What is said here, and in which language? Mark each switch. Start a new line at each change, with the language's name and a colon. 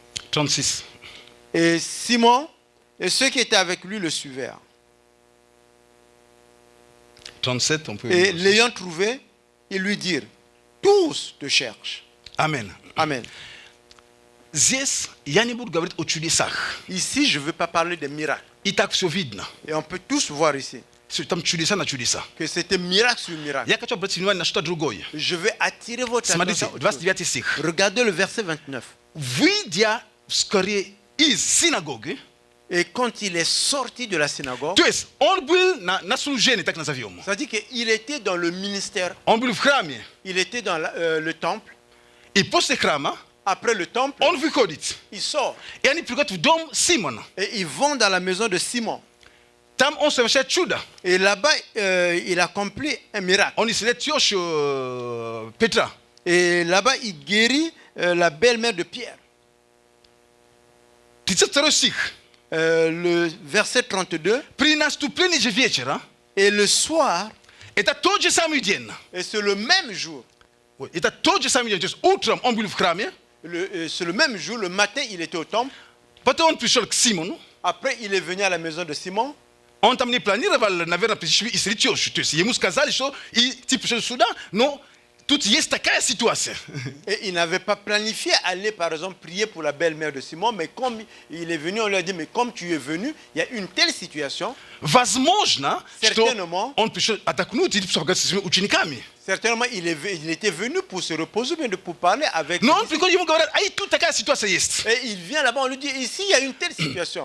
French: 36. Et Simon et ceux qui étaient avec lui le suivirent. 37, on peut... Et l'ayant trouvé, ils lui dirent: tous te cherchent. Amen. Amen.
Russian: Здесь я не буду говорить о чудесах.
French: Ici, je ne veux pas parler des miracles.
Russian: И так все видно.
French: Et on peut tous voir ici
Russian: Там чудеса на чудеса.
French: que c'était miracle sur miracle.
Russian: Я хочу обратить внимание на что-то другое.
French: Je vais attirer votre
Russian: Смотрите,
French: attention. à autre chose.
Russian: 29 стих.
French: Regardez le verset 29.
Russian: Выйдя вскоре из синагоги,
French: Et quand il est sorti de la synagogue,
Russian: то есть он был на служении, так назовем.
French: ça dit qu'il était dans le ministère,
Russian: Он был в храме.
French: il était dans le temple.
Russian: И после храма
French: Après le temple,
Russian: он выходит.
French: il sort
Russian: И они приходят в дом Симона.
French: et ils vont dans la maison de Simon.
Russian: Там он совершает чудо.
French: Et là-bas, il accomplit un miracle.
Russian: Он исцеляет тещу Петра.
French: Et là-bas, il guérit la belle-mère de Pierre.
Russian: 32 стих.
French: Le verset 32.
Russian: При наступлении же вечера,
French: Et le soir,
Russian: это тот же самый день.
French: et c'est le même jour,
Russian: Это тот же самый день. То есть утром он был в храме,
French: c'est le même jour, le matin, il était au temple.
Russian: потом он пришел к Симону.
French: Après, il est venu à la maison de Simon.
Russian: Он там не планировал, наверное, прийти и исцелить тещу. То есть ему сказали, что и ты пришел сюда, но тут есть такая ситуация.
French: Et il n'avait pas planifié aller, par exemple, prier pour la belle-mère de Simon, mais comme il est venu, on lui a dit: mais comme tu es venu, il y a une telle situation.
Russian: Возможно, что
French: Certainement.
Russian: он пришел отдохнуть или поговорить со своими учениками.
French: Certainement, il était venu pour se reposer, mais pour parler avec
Russian: Но
French: lui.
Russian: он приходит, ему говорят, ай, тут такая ситуация есть.
French: Et il vient là-bas, on lui dit: ici, il y a une telle situation.